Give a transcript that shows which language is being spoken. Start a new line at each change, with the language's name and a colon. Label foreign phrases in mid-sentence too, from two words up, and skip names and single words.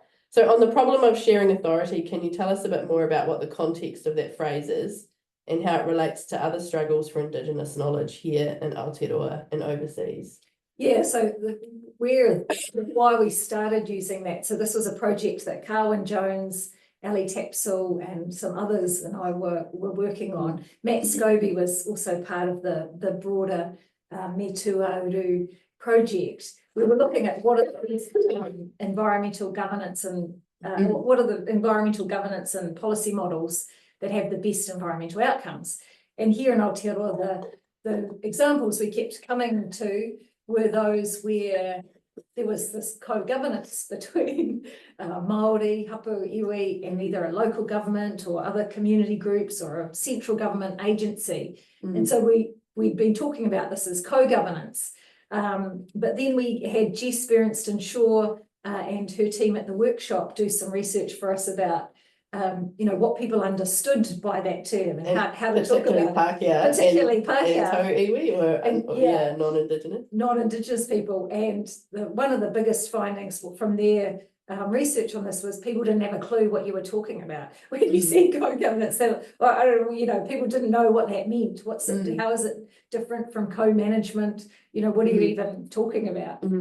English: So on the problem of sharing authority, can you tell us a bit more about what the context of that phrase is and how it relates to other struggles for Indigenous knowledge here in Aotearoa and overseas? So why we started using that. So this was a project that Carwyn Jones, Ali Tapsell and some others and I were working on. Matt Scobie was also part of the broader Me Too ā-uru project. We were looking at what are the environmental governance and what are the environmental governance and policy models that have the best environmental outcomes. And here in Aotearoa, the examples we kept coming to were those where there was this co-governance between Māori,
Māori: hapu, iwi,
English: and either a local government or other community groups or a central government agency. And so we'd been talking about this as co-governance. But then we had Jess Berenston Shaw and her team at the workshop do some research for us about what people understood by that term and how to talk about Pākehā, particularly and Pākehā.
Māori: tau iwi
English: or non-Indigenous. Non-Indigenous people. And one of the biggest findings from their research on this was people didn't have a clue what you were talking about. When you said co-governance, they were, I don't know, people didn't know what that meant. What's it, how is it different from co-management? What are you even talking about?